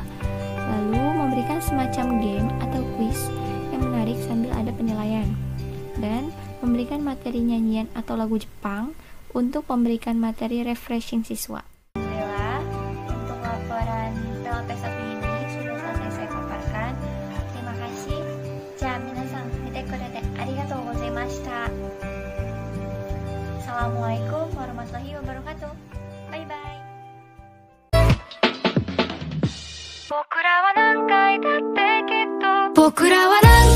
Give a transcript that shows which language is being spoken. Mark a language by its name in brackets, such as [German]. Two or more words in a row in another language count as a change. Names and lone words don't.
[Indonesian] Lalu, memberikan semacam game atau quiz yang menarik sambil ada penilaian. Dan memberikan materi nyanyian atau lagu Jepang untuk memberikan materi refreshing siswa. Alhamdulillah, untuk laporan PLP 1 ini sudah selesai saya paparkan. Terima kasih. [Japanese] 皆さん、見てくれてありがとうございました. [Arabic] السلام عليكم ورحمة الله وبركاته. [English] Bye bye. [Japanese] 僕らは何回だってきっと僕らは